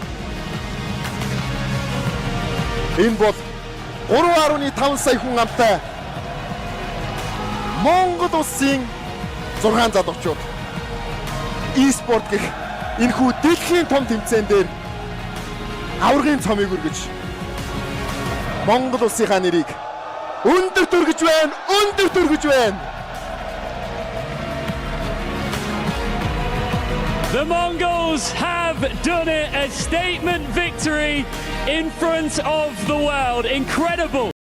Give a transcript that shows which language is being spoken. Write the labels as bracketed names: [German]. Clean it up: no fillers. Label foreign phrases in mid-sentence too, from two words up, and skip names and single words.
[Mongolian] Энэ бол 3.5 сая хүн амтай Монгол улсын 6 залуучууд eSports гэх энэхүү дэлхийн том тэмцээн дээр аврагын цомыг өргөж Монгол улсынхаа нэрийг өндөрт өргөж байна. [English] The Mongols have done it, a statement victory in front of the world. Incredible.